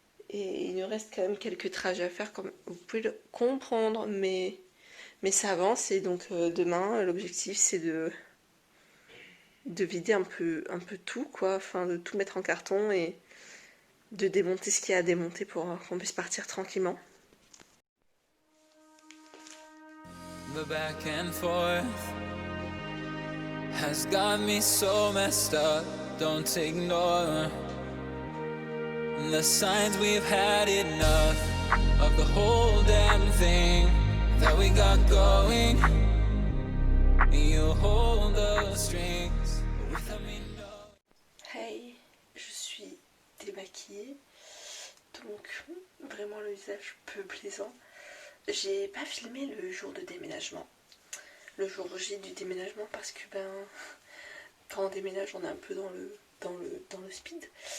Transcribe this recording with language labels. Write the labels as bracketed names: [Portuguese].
[French] Et il nous reste quand même quelques trajets à faire, comme vous pouvez le comprendre. Mais ça avance. Et donc demain, l'objectif c'est de vider un peu tout, quoi. Enfin, de tout mettre en carton et de démonter ce qu'il y a à démonter pour qu'on puisse partir tranquillement. [English] The back and forth has got me so messed up. Don't ignore the signs. We've had enough of the whole damn thing that we got going. You hold the strings without me know. [French] Hey, je suis démaquillée, donc vraiment le visage peu plaisant. J'ai pas filmé le jour de déménagement, le jour J du déménagement, parce que quand on déménage on est un peu dans le speed.